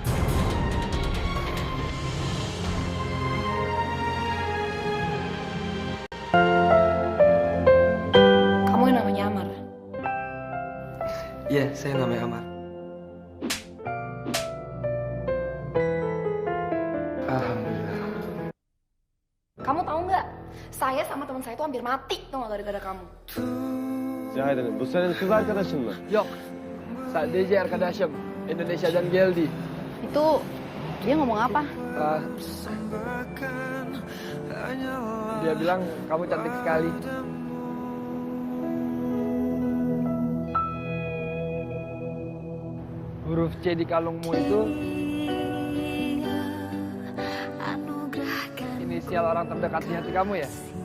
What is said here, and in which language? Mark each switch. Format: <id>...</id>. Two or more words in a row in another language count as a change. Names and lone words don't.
<id>Kamu yang namanya Amar? Iya, saya namanya Amar. Alhamdulillah. Kamu tahu nggak? Saya sama teman saya itu hampir mati tuh gara-gara kamu.</id> <tr>Cahiden, bu senin kız arkadaşın mı? Yok, sadece arkadaşım Indonesia'dan geldi.</tr> <id>Itu dia ngomong apa? Dia bilang kamu cantik sekali. Huruf C di kalungmu itu inisial orang terdekat di hati kamu ya?</id>